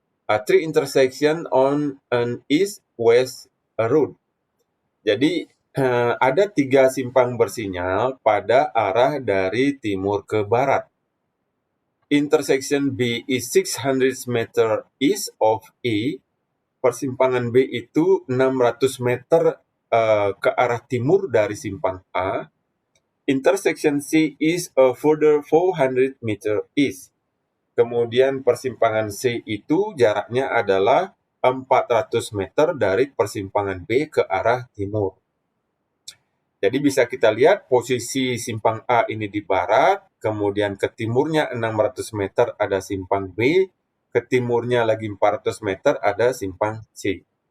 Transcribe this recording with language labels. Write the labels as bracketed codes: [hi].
[en] 3 intersection on an east-west route. [id] Jadi ada 3 simpang bersinyal pada arah dari timur ke barat. [en] intersection B is 600 meter east of A, [id] persimpangan B itu 600 meter ke arah timur dari simpang A. [en] Intersection C is a further 400 meter east. [id] Kemudian persimpangan C itu jaraknya adalah 400 meter dari persimpangan B ke arah timur. Jadi bisa kita lihat posisi simpang A ini di barat, kemudian ke timurnya 600 meter ada simpang B, ke timurnya lagi 400 meter ada simpang C.